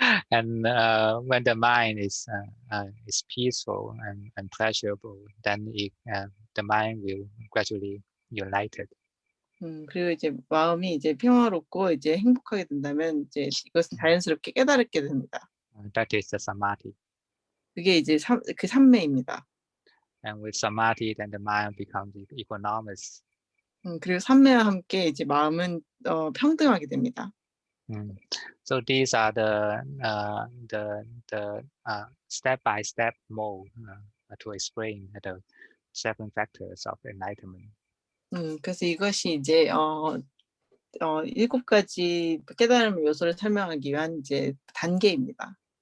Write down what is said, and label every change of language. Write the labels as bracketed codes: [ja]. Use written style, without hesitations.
[en] And when the mind is peaceful and pleasurable, then the mind will gradually united. [ko] 그리고 이제 마음이 이제 평화롭고 이제 행복하게 된다면 이제 이것은 자연스럽게 깨달게 됩니다. [en] That is the samadhi. [ko] 그게 이제 그 삼매입니다. [en] And with samadhi, then the mind becomes equanimous. [ko] 그리고 삼매와 함께 이제 마음은 평등하게 됩니다. [en] So these are the step-by-step mode to explain the 7 factors of enlightenment. [ko] 그래서 이것이 이제 7가지 깨달음의 요소를 설명하기 위한 이제 단계입니다.